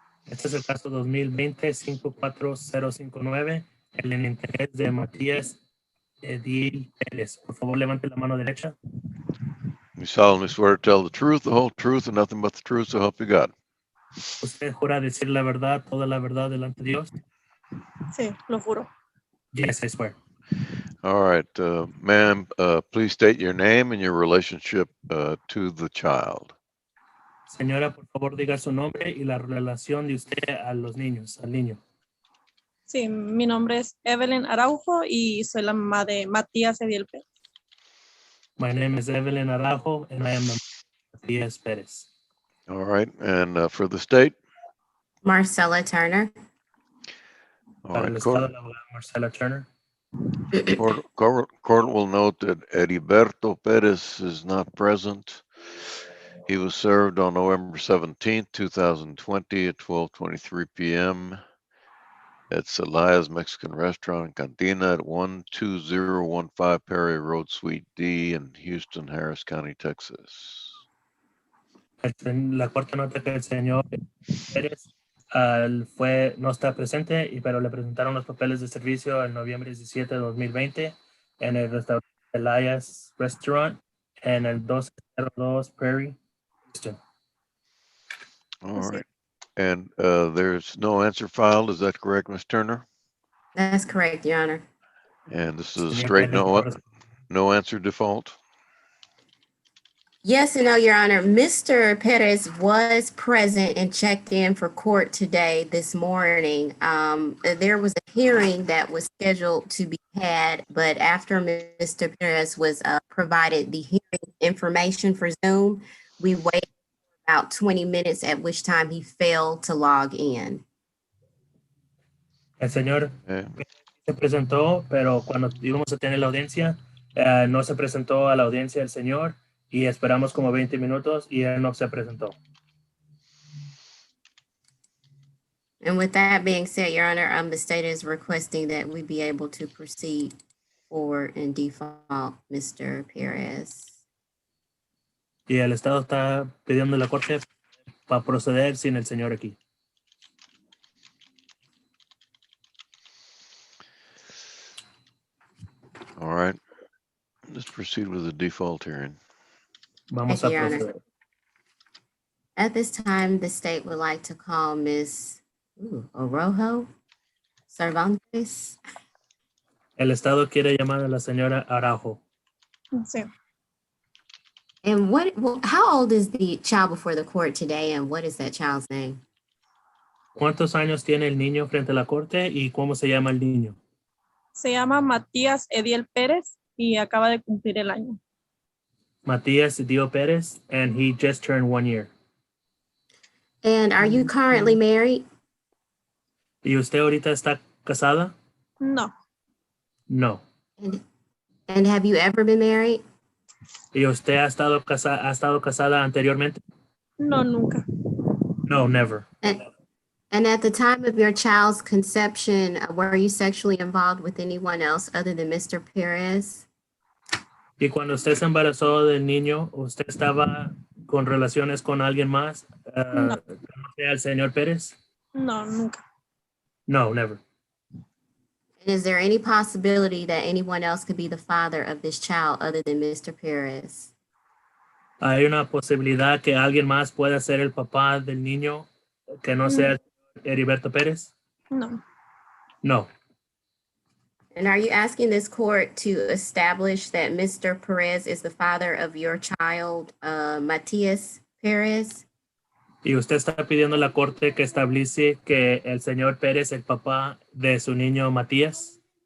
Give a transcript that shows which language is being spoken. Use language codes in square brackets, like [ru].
[es] Este es el caso 2020-54059, el en interés de Matías Edil Pérez. Por favor, levante la mano derecha. [en] You solemnly swear to tell the truth, the whole truth, and nothing but the truth, so help you God. [es] ¿Usted jura decir la verdad, toda la verdad delante de Dios? Sí, lo juro. [en] Yes, I swear. All right, ma'am, please state your name and your relationship to the child. [es] Señora, por favor, diga su nombre y la relación de usted a los niños, al niño. Sí, mi nombre es Evelyn Araujo y soy la mamá de Matías Ediel Pérez. [en] My name is Evelyn Araujo, and I am the Matías Pérez. All right, and for the state? Marcella Turner. All [es] Para el [en] right, [es] estado, la abogada Marcela Turner. [en] court will note that Heriberto Perez is not present. He was served on November 17th, 2020 at 12:23 p.m. at Celaya's Mexican Restaurant and Cantina at 12015 Perry Road, Suite D in Houston, Harris County, Texas. [es] La corte nota que el señor Pérez no está presente, pero le presentaron los papeles de servicio el noviembre 17 de 2020 en el restaurante Elias Restaurant en el 202 Prairie, Houston. [en] All right. And there's no answer filed. Is that correct, Ms. Turner? That's correct, Your Honor. And this is a straight no answer default? Yes and no, Your Honor. Mr. Perez was present and checked in for court today, this morning. There was a hearing that was scheduled to be had, but after Mr. Perez was provided the hearing information for Zoom, we waited about 20 minutes, at which time he failed to log in. [es] El señor se presentó, pero cuando íbamos a tener la audiencia, no se presentó a la audiencia el señor. Y esperamos como 20 minutos y él no se presentó. [en] And with that being said, Your Honor, the state is requesting that we be able to proceed forward and default Mr. Perez. [es] Y el Estado está pidiendo a la corte para proceder sin el señor aquí. [en] All right. Let's proceed with the default hearing. [es] Vamos a proceder. [en] At this time, the state would like to call Ms. Orojo Cervantes. [es] El Estado quiere llamar a la señora Araujo. Sí. [en] And how old is the child before the court today, and what is that child's name? [es] ¿Cuántos años tiene el niño frente a la corte y cómo se llama el niño? Se llama Matías Ediel Pérez y acaba de cumplir el año. [en] Matías Dio Pérez, and he just turned 1 year. And are you currently married? [es] ¿Y usted ahorita está casada? No, [en] No. And have you ever been married? [es] ¿Y usted ha estado casada anteriormente? no, nunca. [en] No, never. And at the time of your child's conception, were you sexually involved with anyone else other than Mr. Perez? [es] Y cuando usted se embarazó del niño, ¿usted estaba con relaciones con alguien más? No. Que no sea el señor Pérez? No, nunca. [en] No, never. And is there any possibility that anyone else could be the father of this child other than Mr. Perez? [es] ¿Hay una posibilidad que alguien más pueda ser el papá del niño que no sea Heriberto Pérez? No, [en] No. And are you asking this court to establish that Mr. Perez is the father of your child, Matias Perez? [es] ¿Y usted está pidiendo a la corte que establece que el señor Pérez es el papá de su niño Matías?